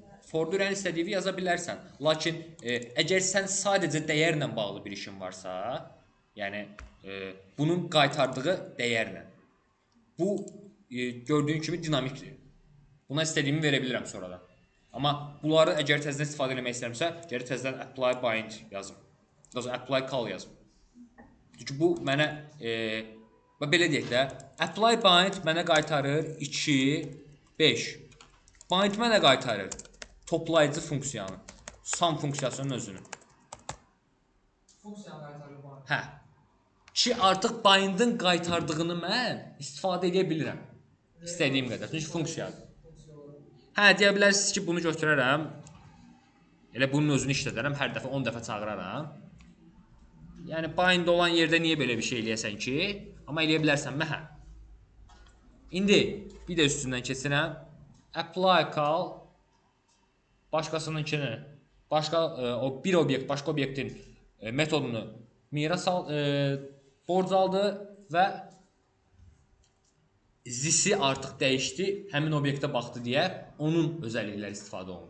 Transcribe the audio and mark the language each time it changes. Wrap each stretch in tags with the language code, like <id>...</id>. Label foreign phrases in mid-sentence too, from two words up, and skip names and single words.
<az>For dürən istədiyi yaza bilərsən. Lakin əgər sən sadəcə dəyərlə bağlı bir işin varsa, yəni bunun qaytardığı dəyərlə. Bu gördüyün kimi dinamikdir. Buna istədiyimi verə bilirəm sonradan. Amma bunları əgər təzədən istifadə etmək istəyirəmsə, gərək təzədən</az> <en>apply bind</en> <az>yazım.</az> <en>Apply call</en> <az>yazım. Çünki bu mənə belə deyək də,</az> <en>apply bind</en> <az>mənə qaytarır 2, 5. Bind mənə qaytarır toplayıcı funksiyanı, sum funksiyasının özünü. Funksiyanı qaytarır var. Hə. Ki artıq bindin qaytardığını mən istifadə edə bilirəm. İstədiyim qədər. Çünki funksiyadır. Hə, deyə bilərsiniz ki, bunu götürərəm. Elə bunun özünü işlədərəm, hər dəfə 10 dəfə çağıraram. Yəni bind olan yerdə niyə belə bir şey eləyəsən ki? Amma eləyə bilərsən hə. İndi bir də üstündən keçirəm.</az> <en>Apply call</en> <az>başqasınınkini, o bir obyekt başqa obyektin metodunu miras borc aldı və zisi artıq dəyişdi, həmin obyektə baxdı deyə onun özəllikləri istifadə olundu.</az>